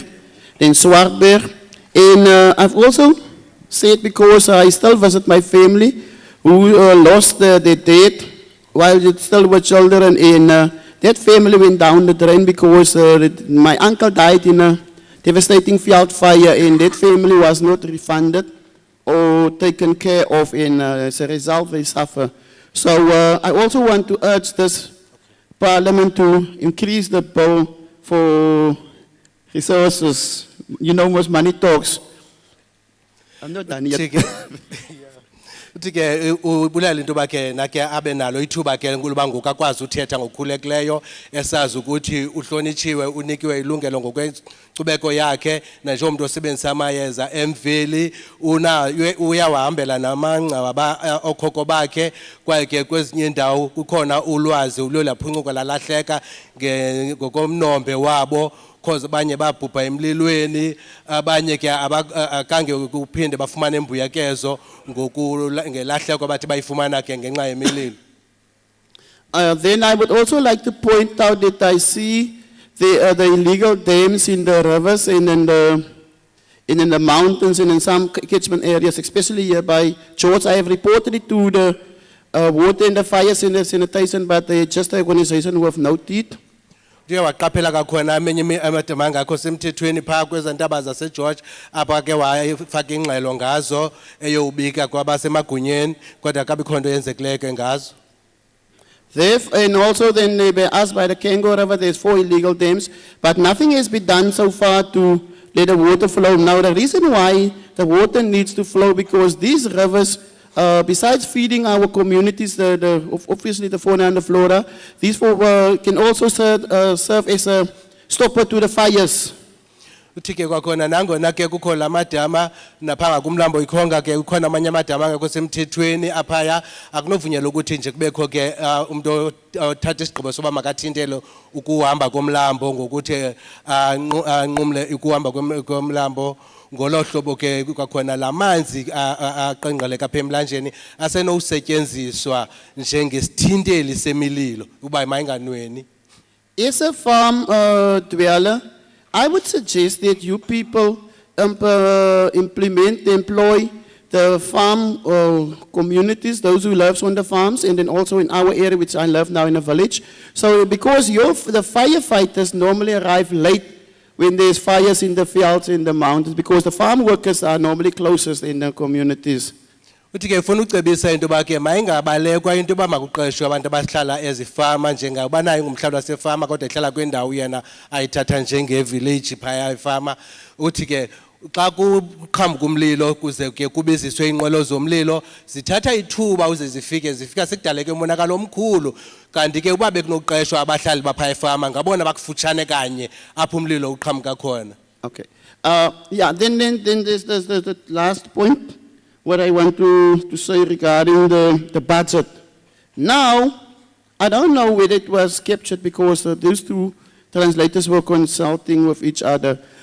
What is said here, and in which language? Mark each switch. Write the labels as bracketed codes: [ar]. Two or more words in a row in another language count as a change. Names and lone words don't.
[en] in Swartberg, and I've also said, because I still visit my family who lost their dad while they still were children, and that family went down the drain because my uncle died in a devastating field fire, and that family was not refunded or taken care of, and as a result they suffer. So I also want to urge this Parliament to increase the bill for resources. You know, most money talks. I'm not done yet. [xh] Uthi ke ubulela into bakhe nake abe nalo ithuba ke nguluba ngokakwazi uthetha ngokhulekileyo esazi ukuthi uhlonitshiwe unikiwe ilungelo ngokwenkcubeko yakhe nanjengomuntu osebenzisa amayeza emveli uyawahambela namangcwaba okhoko bakhe kwaye ke kwezinye indawo kukhona ulwazi ulolaphuncuko lalahleka ngokomnombe wabo. Because abanye babhubha emlilweni, abanye ke akange ukuphinde bafumane imbuyekezo ngelahleko abathi bayifumana ke ngenxa yemililo. [en] Then I would also like to point out that I see the illegal dams in the rivers and in the mountains and in some catchment areas, especially here by George. I have reported it to the water and the fire sanitation, but they're just an organization with no teeth. [xh] Ndiye waqaphela kakhona amenye amadama angakho semthethweni phaa kwezantaba zaseGeorge apha ke wayefaka ingxelo ngazo eyobika kwabasemagunyeni kodwa akabikho nto yenzekileyo ke ngazo. [en] And also then they were asked by the Kango River, there's 4 illegal dams, but nothing has been done so far to let the water flow. Now the reason why the water needs to flow, because these rivers, besides feeding our communities, obviously the fauna and the flora, these can also serve as a stopper to the fires. [xh] Uthi ke kwakhona nangona ke kukho lamadama naphanga kumlambo ikhonga ke ukhona amanye amadama angekho semthethweni aphaya akunovunyelwa ukuthi nje kubekho ke umuntu othatha isigqibo soba makathintele ukuhamba komlambo ngokuthi anqumle ukuhamba komlambo. Ngolo hlobo ke kwakhona lamanzi aqengqeleka apha emlanjeni asenokusetyenziswa njengesithinteli semililo uba mayinganweni. [en] As a farm dweller, I would suggest that you people employ the farm communities, those who live on the farms, and then also in our area, which I live now in a village. So because the firefighters normally arrive late when there's fires in the fields, in the mountains, because the farm workers are normally closest in the communities. [xh] Uthi ke ufuna ucebisa into yoba ke mayingabalekwa into yoba makuqeshwe abantu abahlala ezifama njengoba naye ngumhlali wasefama kodwa ehlala kwindawo yena ayithatha njengevillage phaya efama. Uthi ke xa kuqhambuka umlilo kuze ke kubiziswe inqwelo zomlilo zithatha ithuba uze zifika sekudaleke umonakalo omkhulu kanti ke uba bekunoqeshwa abahlali bapha efama ngabona bakufutshane kanye apho umlilo uqhambuka khona. [en] Okay. Yeah, then there's the last point what I want to say regarding the budget. Now, I don't know whether it was captured because these two translators were consulting with each other.